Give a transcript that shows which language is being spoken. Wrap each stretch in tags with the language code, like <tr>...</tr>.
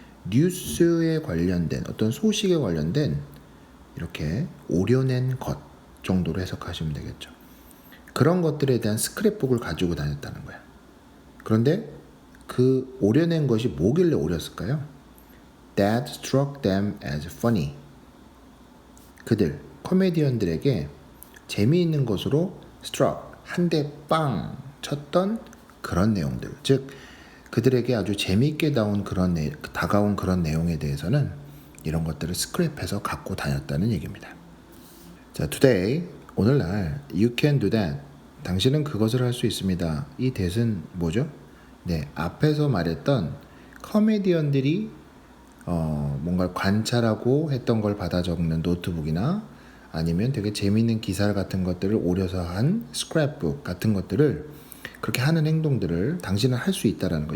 <ko>뉴스에 관련된 어떤 소식에 관련된 이렇게 오려낸 것 정도로 해석하시면 되겠죠. 그런 것들에 대한 스크랩북을 가지고 다녔다는 거야. 그런데 그 오려낸 것이 뭐길래 오렸을까요?</ko> <en>That struck them as funny.</en> <ko>그들, 코미디언들에게 재미있는 것으로 struck, 한 대 빵 쳤던 그런 내용들. 즉, 그들에게 아주 재미있게 다가온 그런 내용에 대해서는 이런 것들을 스크랩해서 갖고 다녔다는 얘기입니다.</ko> <en>자, today,</en> <ko>오늘날</ko> <en>you can do that.</en> <ko>당신은 그것을 할 수 있습니다. 이 that은 뭐죠? 네, 앞에서 말했던 코미디언들이 뭔가를 관찰하고 했던 걸 받아 적는 노트북이나 아니면 되게 재미있는 기사 같은 것들을 오려서 한 스크랩북 같은 것들을 그렇게 하는 행동들을 당신은 할 수 있다라는 거.</ko>